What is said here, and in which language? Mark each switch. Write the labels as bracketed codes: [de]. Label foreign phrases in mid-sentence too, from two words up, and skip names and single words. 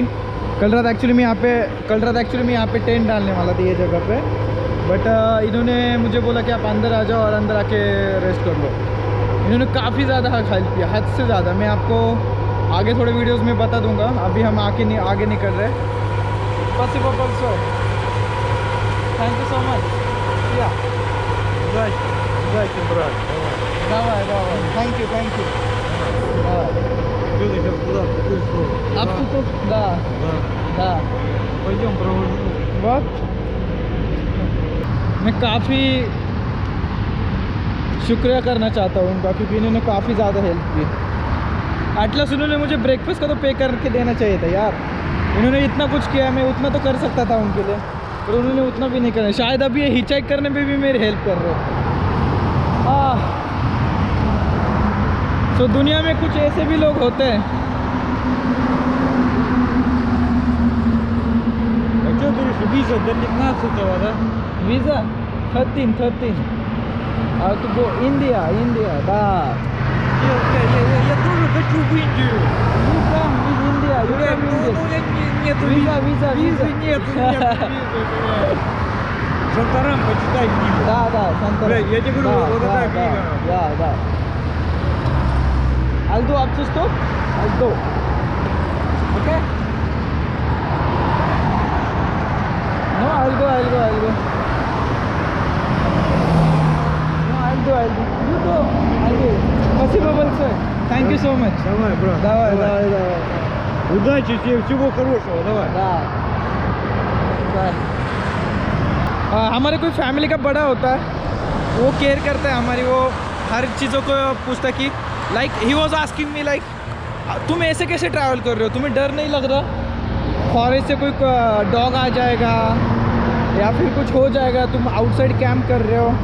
[hi] कल रात एक्चुअली मैं यहाँ पे टेंट डालने वाला था ये जगह पे, बट इन्होंने मुझे बोला कि आप अंदर आ जाओ और अंदर आके रेस्ट कर लो। इन्होंने काफ़ी ज़्यादा हेल्प किया, हद से ज़्यादा। मैं आपको आगे थोड़े वीडियोस में बता दूंगा, अभी हम आगे नहीं कर रहे। [en] possible so thank you so much. [ru] Здрасте, брат. [en] давай thank you [ru] Что ты сейчас куда? В какую сторону? [hi] आप तो да [ru] Пойдем, провожу. [hi] बहुत मैं काफ़ी शुक्रिया करना चाहता हूँ उनका, क्योंकि इन्होंने काफ़ी ज़्यादा हेल्प की। एटलीस्ट उन्होंने मुझे ब्रेकफास्ट का तो पे करके देना चाहिए था यार। उन्होंने इतना कुछ किया, मैं उतना तो कर सकता था उनके लिए, पर उन्होंने उतना भी नहीं करा। शायद अभी ये हिचहाइक करने पे भी मेरी हेल्प कर रहे हैं। तो दुनिया में कुछ ऐसे भी लोग होते हैं। [ru] А что ты решил? Виза до 15-го, да? [hi] वीज़ा 13 तो गो इंडिया да [ru] Я тоже хочу в Индию. India Ну, нет Виза визы нет, у меня визы. Шантарам, почитай книгу. да Сантора. Бля, я тебе говорю, вот такая книга. [en] да I'll do up to stop. I'll do. Okay? No, I'll go. No, I'll do. You go. I'll do. Спасибо, sir. Thank you so much. [ru] Давай, брат. Давай. Удачи тебе, всего хорошего, давай. Да. [hi] हमारे कोई फैमिली का बड़ा होता है, वो केयर करता है हमारी, वो हर चीज़ों को पूछता कि [en] like he was asking me like [hi] तुम ऐसे कैसे ट्रैवल कर रहे हो, तुम्हें डर नहीं लग रहा फॉरेस्ट से कोई डॉग आ जाएगा या फिर कुछ हो जाएगा, तुम [en] outside camp [hi] कर रहे हो।